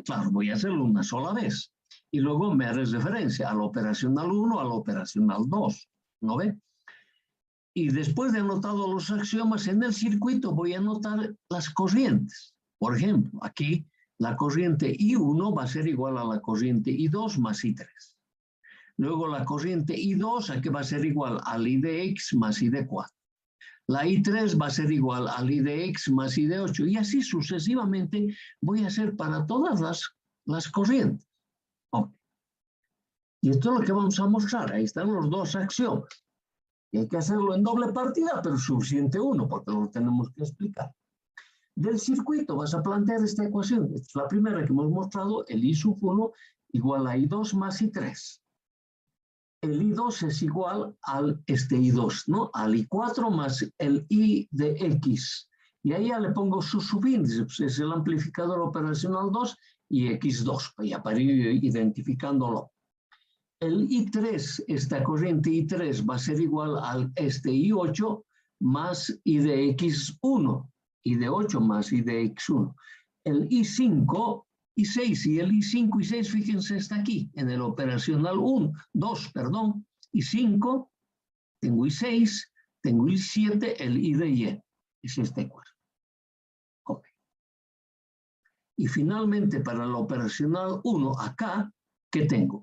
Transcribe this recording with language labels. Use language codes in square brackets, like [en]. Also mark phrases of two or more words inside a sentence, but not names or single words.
[es] Claro, voy a hacerlo una sola vez. Y luego me haré referencia al operacional 1, al operacional 2, ¿no ve? Y después de anotado los axiomas en el circuito, voy a anotar las corrientes. Por ejemplo, aquí la corriente I1 va a ser igual a la corriente I2 más I3. Luego la corriente I2 aquí va a ser igual al I de X más I de 4. La I3 va a ser igual al I de X más I de 8. Y así sucesivamente voy a hacer para todas las corrientes. Okay. Y esto es lo que vamos a mostrar. Ahí están los dos axiomas. Y hay que hacerlo en doble partida, pero suficiente uno, porque lo tenemos que explicar. Del circuito vas a plantear esta ecuación. Esta es la primera que hemos mostrado, el I sub 1 igual a I2 más I3. El I2 es igual al I2, ¿no? Al I4 más el I de X. Y ahí ya le pongo su subíndice, pues es el amplificador operacional 2 y X2, ya para ir identificándolo. El I3, esta corriente I3 va a ser igual al I8 más I de X1, I de 8 más I de X1. El I5, I6 y el I5 y 6, fíjense, está aquí, en el operacional 2, perdón, I5, tengo I6, tengo I7, el I de Y, es esta ecuación. Ok. Y finalmente, para el operacional 1, acá, ¿qué tengo?